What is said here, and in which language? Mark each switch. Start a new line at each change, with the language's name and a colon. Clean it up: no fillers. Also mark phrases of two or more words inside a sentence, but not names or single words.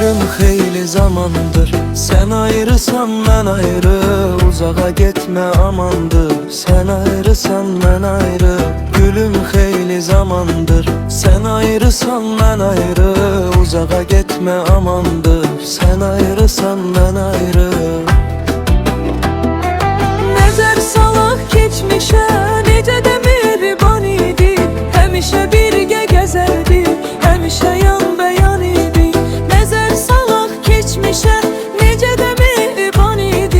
Turkish: xeyli zamandır sen ayrısan ben ayrı, uzağa gitme amandır. Sen ayrısan ben ayrı, gülüm xeyli zamandır sen ayrısan ben ayrı, uzağa gitme amandır. Sen ayrısan ben ayrı.
Azerbaijani: Nəzər salaq keçmişə, necə də mehriban idi. Həmişə birgə gəzərdi, həmişə yan bəyan idi. Nəzər salaq keçmişə, necə də mehriban idi.